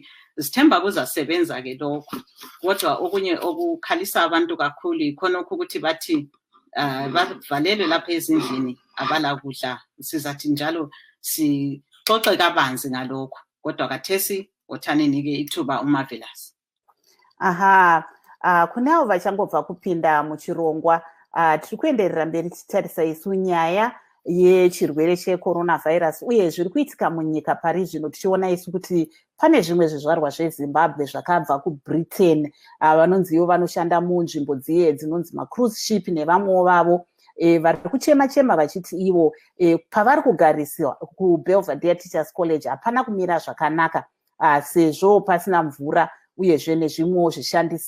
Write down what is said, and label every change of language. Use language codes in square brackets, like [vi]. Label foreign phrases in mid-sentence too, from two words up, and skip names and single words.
[nd] Sithemba kuzasebenza-ke lokho, kodwa okunye okukhalisa abantu kakhulu ikhonokho ukuthi bathi bavalelwe lapha ezindlini abala kudla. Sizathi njalo sixoxe kabanzi ngalokho, kodwa kathesi othaneni-ke ithuba uMarvelous. [sn] Kune avo vachangobva kupinda muchirongwa, tiri kuenderera mberi tichitarisa isu nyaya yechirwere cheCoronavirus uye zviri kuitika munyika pari zvino, tichiona isu kuti pane zvimwe zvizvarwa zveZimbabwe zvakabva kuBritain vanonziwo vanoshanda munzvimbo dziye dzinonzi macruise ship nevamwewo vavo vari kuchema vachiti ivo pavari kugariswa kuBelvedere Teachers College hapana kumira zvakanaka sezvo pasina mvura uyezve nezvimwewo zvishandisiro.